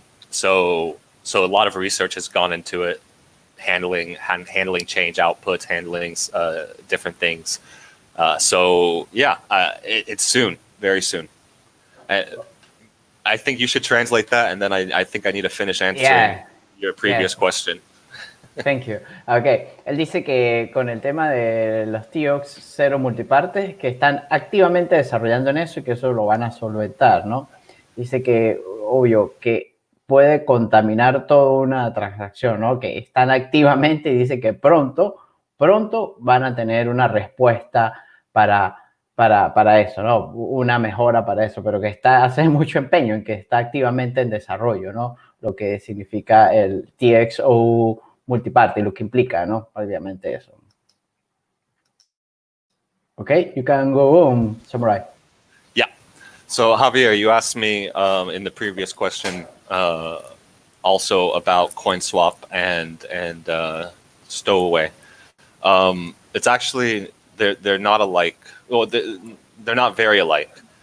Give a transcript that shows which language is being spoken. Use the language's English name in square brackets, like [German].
[English] So a lot of research has gone into it, handling change outputs, handling different things. It's soon, very soon. I think you should translate that, and then I think I need to finish answering your previous question. Thank you. Okay. [Spanish] Él dice que con el tema de los TX cero multipartes, que están activamente desarrollando en eso y que eso lo van a solventar, ¿no? Dice que, obvio, que puede contaminar toda una transacción, ¿no? Que están activamente, y dice que pronto van a tener una respuesta para eso, ¿no? Una mejora para eso, pero que hace mucho empeño en que está activamente en desarrollo, ¿no? Lo que significa el TXO multiparte, lo que implica, ¿no? Obviamente eso. [English] Okay, you can go on, Samourai. Yeah. So Javier, you asked me in the previous question also about CoinSwap and Stowaway. It's actually they're not alike. Well, they're not very alike.